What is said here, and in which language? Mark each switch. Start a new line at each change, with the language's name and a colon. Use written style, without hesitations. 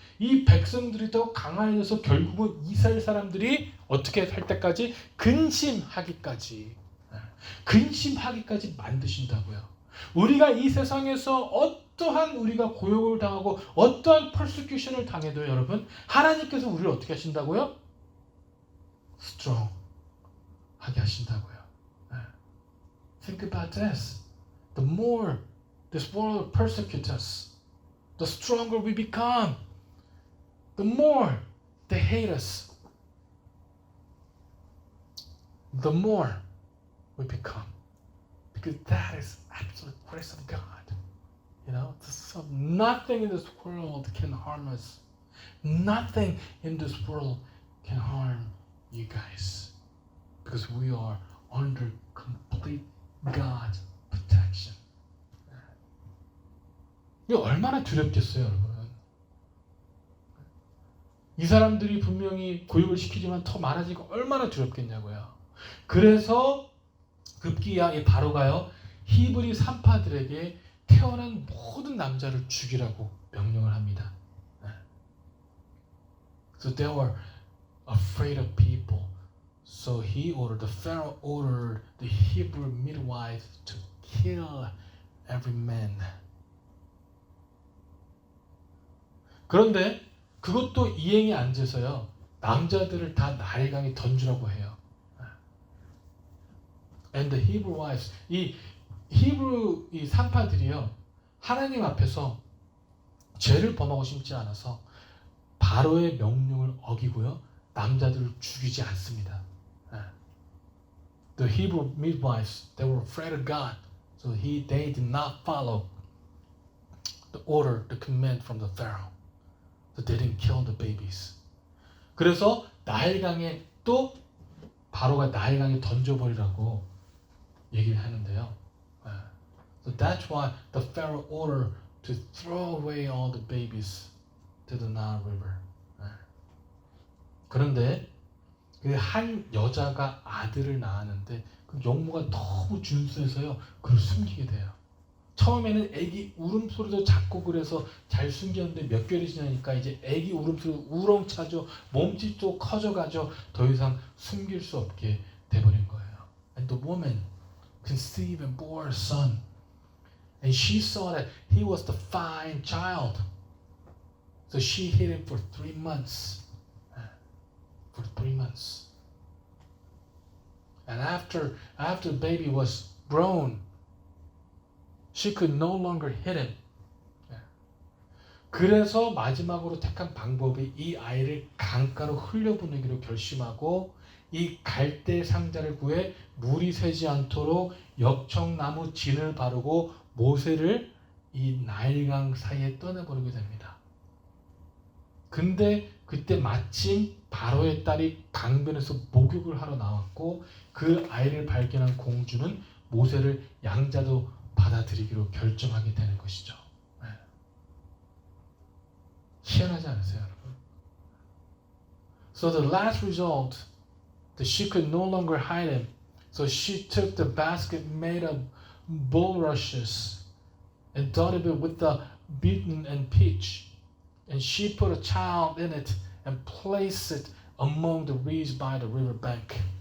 Korean: 이 백성들이 더 강해져서 결국은 이스라엘 사람들이 어떻게 할 때까지 근심하기까지 만드신다고요. 우리가 이 세상에서 어떠한 우리가 고역을 당하고 어떠한 persecution을 당해도 여러분 하나님께서 우리를 어떻게 하신다고요? strong 하게 하신다고요.
English: Think about this. The more this world persecutes us, the stronger we become. The more they hate us, the more we become. Because that is absolute grace of God. You know, so nothing in this world can harm us. Nothing in this world can harm you guys. Because we are under complete God's protection.
Korean: 이거 얼마나 두렵겠어요, 여러분. 이 사람들이 분명히 고육을 시키지만 더 많아지고 얼마나 두렵겠냐고요. 그래서 급기야 이 바로가요 히브리 산파들에게 태어난 모든 남자를 죽이라고 명령을 합니다.
English: So they were afraid of people. So the Pharaoh ordered the Hebrew midwives to kill every man.
Korean: 그런데 그것도 이행이 안 돼서요. 남자들을 다 나일강에 던지라고 해요.
English: And the Hebrew wives,
Korean: 이 히브리 이 산파들이요. 하나님 앞에서 죄를 범하고 싶지 않아서 바로의 명령을 어기고요. 남자들을 죽이지 않습니다.
English: The Hebrew midwives, they were afraid of God. So they did not follow the order, the command from the Pharaoh. So they didn't kill the babies.
Korean: 그래서 나일강에 또 바로가 나일강에 던져버리라고 얘기를 하는데요.
English: So that's why the Pharaoh ordered to throw away all the babies to the Nile River.
Korean: 그런데 그 한 여자가 아들을 낳았는데 그 용모가 너무 준수해서요. 그걸 숨기게 돼요. 처음에는 아기 울음소리도 작고 그래서 잘 숨겼는데 몇 개월이 지나니까 이제 아기 울음소리 우렁차죠. 몸집도 커져가죠. 더 이상 숨길 수 없게 돼버린 거예요.
English: And the woman conceived and bore a son. And she saw that he was the fine child. So she hid him for 3 months. For 3 months. And after the baby was grown, she could no longer hid him.
Korean: 그래서 마지막으로 택한 방법이 이 아이를 강가로 흘려보내기로 결심하고 이 갈대 상자를 구해 물이 새지 않도록 역청나무 진을 바르고 모세를 이 나일강 사이에 떠내버리게 됩니다. 근데 그때 마침 바로의 딸이 강변에서 목욕을 하러 나왔고 그 아이를 발견한 공주는 모세를 양자도 받아들이기로 결정하게 되는 것이죠. 희한하지 않으세요, 여러분?
English: So the last result, that she could no longer hide him. So she took the basket made of bulrushes and dotted it with the beaten and pitch. And she put a child in it and placed it among the reeds by the river bank.